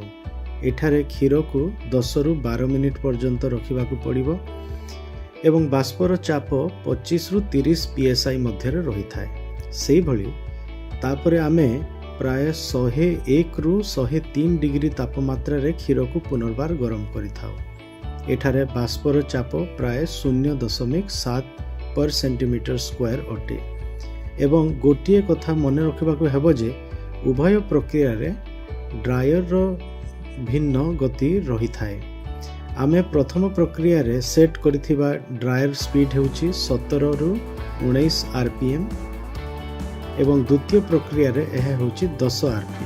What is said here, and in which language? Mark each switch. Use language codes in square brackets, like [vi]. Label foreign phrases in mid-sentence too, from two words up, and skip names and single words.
[or] ଏଠାରେ କ୍ଷୀରକୁ 10ରୁ 12 ମିନିଟ୍ ପର୍ଯ୍ୟନ୍ତ ରଖିବାକୁ ପଡ଼ିବ ଏବଂ ବାଷ୍ପର ଚାପ 25ରୁ 30 PSI ମଧ୍ୟରେ ରହିଥାଏ। ସେହିଭଳି ତାପରେ ଆମେ ପ୍ରାୟ 101ରୁ 103 ଡିଗ୍ରୀ ତାପମାତ୍ରାରେ କ୍ଷୀରକୁ ପୁନର୍ବାର ଗରମ କରିଥାଉ। ଏଠାରେ ବାଷ୍ପର ଚାପ ପ୍ରାୟ 0.7 [en] per centimeter square [or] ଅଟେ। ଏବଂ ଗୋଟିଏ କଥା ମନେ ରଖିବାକୁ ହେବ ଯେ ଉଭୟ ପ୍ରକ୍ରିୟାରେ ଡ୍ରାୟରର ଭିନ୍ନ ଗତି ରହିଥାଏ। ଆମେ ପ୍ରଥମ ପ୍ରକ୍ରିୟାରେ ସେଟ୍ କରିଥିବା ଡ୍ରାୟର ସ୍ପିଡ୍ ହେଉଛି 17ରୁ 19 RPM ଏବଂ ଦ୍ୱିତୀୟ ପ୍ରକ୍ରିୟାରେ ଏହା ହେଉଛି 10 RPM।